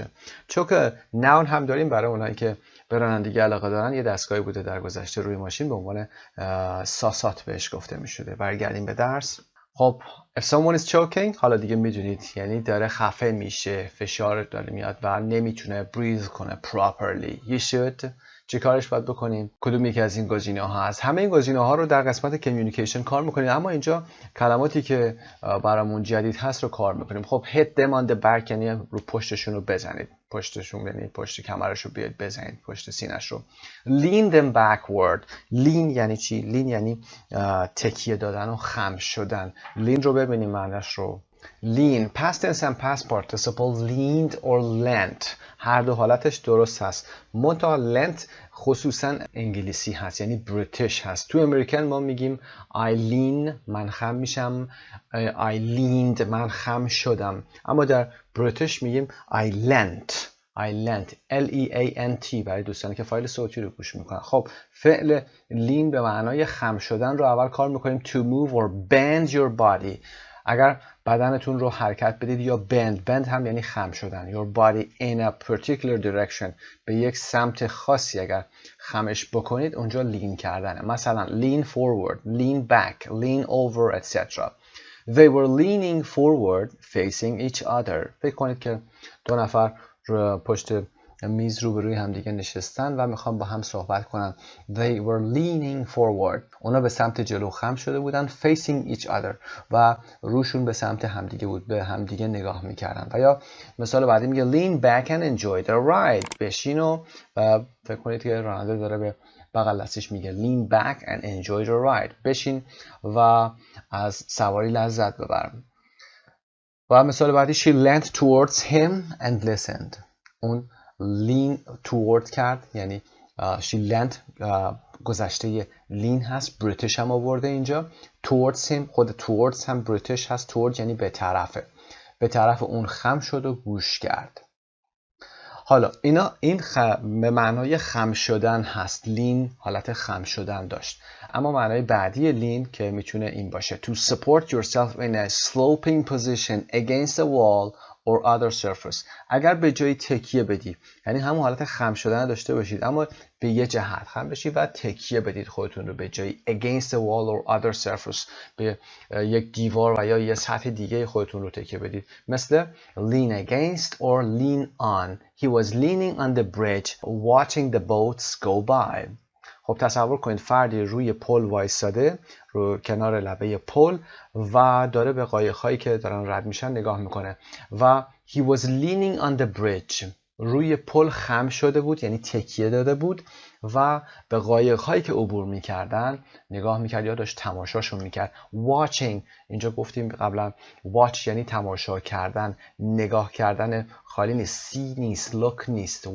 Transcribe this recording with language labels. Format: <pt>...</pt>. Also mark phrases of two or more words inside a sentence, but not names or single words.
<en>choke noun</en> <fa>هم داریم برای اونایی که به رانندگی علاقه دارن. یه دستگاهی بوده در گذشته روی ماشین به عنوان ساسات بهش گفته میشده. برگردیم به درس. خب</fa> <en>if someone is choking</en> <fa>حالا دیگه میدونید یعنی داره خفه میشه، فشار داره میاد و نمیتونه breathe کنه properly.</fa> <en>you should</en> <fa>چه کارش باید بکنیم؟ کدوم یکی از این گزینه ها هست؟ همه این گزینه ها رو در قسمت کامیونیکیشن کار میکنیم، اما اینجا کلماتی که برامون جدید هست رو کار میکنیم. خب</fa> <en>hit them on the back</en> <fa>یعنی رو پشتشون رو بزنید، پشتشون یعنی پشت کمرش رو بیاید بزنید، پشت سینش رو.</fa> <en>lean them backward. lean</en> <fa>یعنی چی؟ lean یعنی تکیه دادن و خم شدن. lean رو ببینیم معنیش رو.</fa> <en>lean past tense and past participle leaned or leant</en> <fa>هر دو حالتش درست هست. منتها lent خصوصا انگلیسی هست، یعنی بریتیش هست. تو امریکن ما میگیم</fa> <en>I lean</en> <fa>من خم میشم،</fa> <en>I leaned</en> <fa>من خم شدم، اما در بریتیش میگیم</fa> <en>I lent L-E-A-N-T</en> <fa>برای دوستانی که فایل صوتی رو گوش میکنن. خب فعل lean به معنای خم شدن رو اول کار میکنیم</fa> <en>to move or bend your body.</en> <fa>اگر بدنتون رو حرکت بدید یا bend هم یعنی خم شدن.</fa> <en>your body in a particular direction</en> <fa>به یک سمت خاصی اگر خمش بکنید اونجا lean کردنه.</fa> <en>مثلا lean forward, lean back, lean over etc. They were leaning forward facing each other.</en> <fa>فکر کنید که دو نفر پشت میز روبروی همدیگه نشستن و میخوام با هم صحبت کنن.</fa> <en>They were leaning forward.</en> <fa>اونا به سمت جلو خم شده بودن.</fa> <en>Facing each other.</en> <fa>و روشون به سمت همدیگه بود. به همدیگه نگاه میکردن. و یا مثال بعدی میگه</fa> <en>lean back and enjoy the ride.</en> <fa>بشین و فکر کنید که راننده داره به بغل دستش میگه</fa> <en>lean back and enjoy the ride.</en> <fa>بشین و از سواری لذت ببر. و مثال بعدی</fa> <en>she leaned towards him and listened.</en> <fa>اون</fa> <en>lean toward</en> <fa>کرد یعنی</fa> <en>she leaned</en> <fa>گذشته lean هست، بریتیش هم آورده اینجا.</fa> <en>towards him،</en> <fa>خود towards هم بریتیش هست. toward یعنی به طرفه، به طرف اون خم شد و گوش کرد. حالا این به معنای خم شدن هست. لین حالت خم شدن داشت. اما معنای بعدی لین که میتونه این باشه</fa> <en>to support yourself in a sloping position against a wall or other surface.</en> <fa>اگر به جای تکیه بدی، یعنی همون حالت خم شدن داشته باشید اما به یه جهت خم بشید و تکیه بدید خودتون رو به جای</fa> <en>against a wall or other surface،</en> <fa>به یک دیوار و یا یه سطح دیگه خودتون رو تکیه بدید.</fa> <en>مثل lean against or lean on. He was leaning on the bridge watching the boats go by.</en> <fa>خب تصور کنید فردی روی پل وایساده، رو کنار لبه پل و داره به قایق‌هایی که دارن رد میشن نگاه میکنه و</fa> <en>he was leaning on the bridge.</en> <fa>روی پل خم شده بود یعنی تکیه داده بود و به قایق‌هایی که عبور میکردن نگاه میکرد یا داشت تماشاشون میکرد. watching اینجا گفتیم قبلا watch یعنی تماشا کردن، نگاه کردن خالی نیست. see نیست، look نیست.</fa>